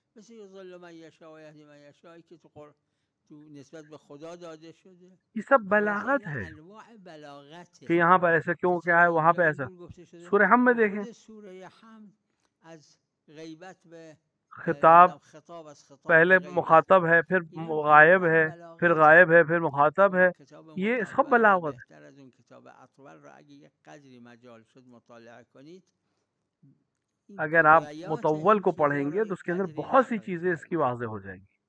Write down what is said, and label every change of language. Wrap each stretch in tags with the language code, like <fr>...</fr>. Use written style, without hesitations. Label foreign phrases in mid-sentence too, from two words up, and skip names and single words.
<ur>یہ سب بلاغت ہے کہ یہاں پر ایسا کیوں کیا ہے، وہاں پہ ایسا. سورہ حم میں دیکھیں خطاب پہلے مخاطب ہے، پھر غائب ہے، پھر غائب ہے، پھر مخاطب ہے، یہ سب بلاغت ہے۔</ur> <fa>بہتر از اون کتاب اطول را اگه یک قدری مجال شد مطالعه کنید،</fa> <ur>اگر آپ مطول کو پڑھیں گے تو اس کے اندر بہت سی چیزیں اس کی واضح ہو جائیں گی۔</ur>